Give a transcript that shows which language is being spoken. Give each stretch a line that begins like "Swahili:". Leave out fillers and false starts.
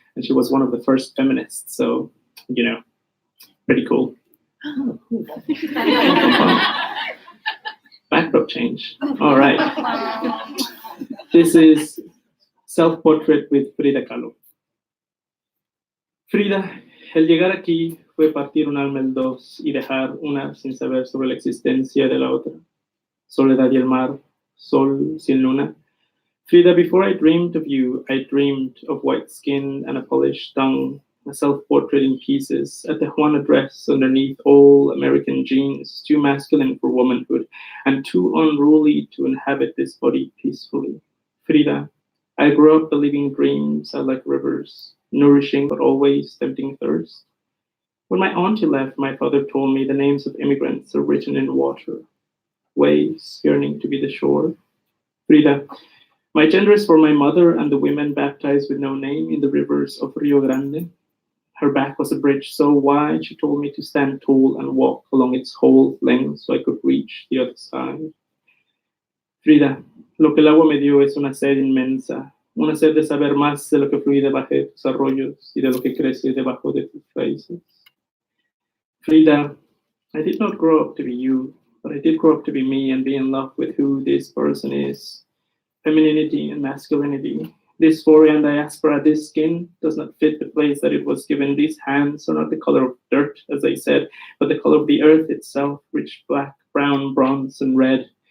English: And she was one of the first feminists. So, you know, pretty cool. Oh, cool. Backdrop change. All right. This is Self-Portrait with Frida Kahlo.
Spanish: Frida, el llegar aquí fue partir un alma en dos y dejar una sin saber sobre la existencia de la otra. Soledad y el mar, sol sin luna.
English: Frida, before I dreamed of you, I dreamed of white skin and a polished tongue, a self-portrait in pieces, a Tijuana dress underneath all American jeans, too masculine for womanhood, and too unruly to inhabit this body peacefully. Frida, I grew up believing dreams are like rivers, nourishing but always tempting thirst. When my auntie left, my father told me the names of immigrants are written in water, waves yearning to be the shore. Frida, my gender is for my mother and the women baptized with no name in the rivers of Rio Grande. Her back was a bridge so wide, she told me to stand tall and walk along its whole length so I could reach the other side.
Spanish: Frida, lo que el agua me dio es una sed inmensa, una sed de saber más de lo que fluye debajo de tus arroyos y de lo que crece debajo de tus raíces.
English: Frida, I did not grow up to be you, but I did grow up to be me and be in love with who this person is. Femininity and masculinity. This foreign diaspora, this skin does not fit the place that it was given. These hands are not the color of dirt, as I said, but the color of the earth itself, rich black, brown, bronze, and red.